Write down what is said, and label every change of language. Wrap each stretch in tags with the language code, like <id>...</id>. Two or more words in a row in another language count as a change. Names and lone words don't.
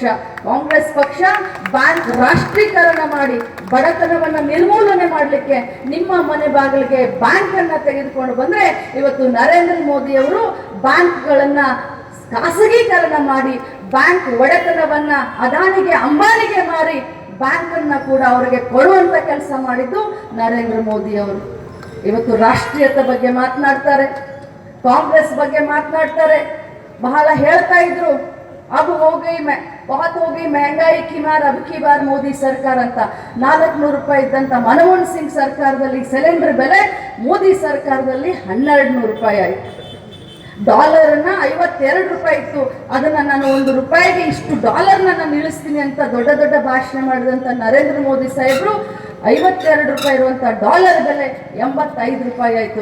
<kn>ಕಾಂಗ್ರೆಸ್ ಪಕ್ಷ ಬ್ಯಾಂಕ್ ರಾಷ್ಟ್ರೀಕರಣ ಮಾಡಿ ಬಡತನವನ್ನ ನಿರ್ಮೂಲನೆ ಮಾಡಲಿಕ್ಕೆ ನಿಮ್ಮ ಮನೆ ಬಾಗಿಲಿಗೆ ಬ್ಯಾಂಕ್ ಅನ್ನ ತೆಗೆದುಕೊಂಡು ಬಂದ್ರೆ, ಇವತ್ತು ನರೇಂದ್ರ ಮೋದಿ ಅವರು ಬ್ಯಾಂಕ್ಗಳನ್ನ ಖಾಸಗೀಕರಣ ಮಾಡಿ ಬ್ಯಾಂಕ್ ಒಡೆತನವನ್ನ ಅದಾನಿಗೆ ಅಂಬಾನಿಗೆ ಮಾರಿ ಬ್ಯಾಂಕನ್ನ ಕೂಡ ಅವರಿಗೆ ಕೊಡುವಂತ ಕೆಲಸ ಮಾಡಿದ್ದು ನರೇಂದ್ರ ಮೋದಿ ಅವರು. ಇವತ್ತು ರಾಷ್ಟ್ರೀಯತೆ ಬಗ್ಗೆ ಮಾತನಾಡ್ತಾರೆ, ಕಾಂಗ್ರೆಸ್ ಬಗ್ಗೆ ಮಾತನಾಡ್ತಾರೆ. ಬಹಳ ಹೇಳ್ತಾ ಇದ್ರು</kn> <hi>अब हो गई बहुत हो गई महंगाई की मार अब की बार</hi> <kn>ಮೋದಿ ಸರ್ಕಾರ ಅಂತ. 400 ರೂಪಾಯಿ ಇದ್ದಂತ ಮನಮೋಹನ್ ಸಿಂಗ್ ಸರ್ಕಾರದಲ್ಲಿ ಸಿಲಿಂಡರ್ ಬೆಲೆ ಮೋದಿ ಸರ್ಕಾರದಲ್ಲಿ 1200 ರೂಪಾಯಿ ಆಯಿತು. ಡಾಲರ್ನ 52 ರೂಪಾಯಿ ಇತ್ತು, ಅದನ್ನ ನಾನು 1 ರೂಪಾಯಿಗೆ ಇಷ್ಟು ಡಾಲರ್ನ ನಾನು ಇಳಿಸ್ತೀನಿ ಅಂತ ದೊಡ್ಡ ದೊಡ್ಡ ಭಾಷಣ ಮಾಡಿದಂತ ನರೇಂದ್ರ ಮೋದಿ ಸಾಹೇಬರು 52 ರೂಪಾಯಿ ಇರುವಂತ ಡಾಲರ್ ಬೆಲೆ 85 ರೂಪಾಯಿ ಆಯಿತು.</kn>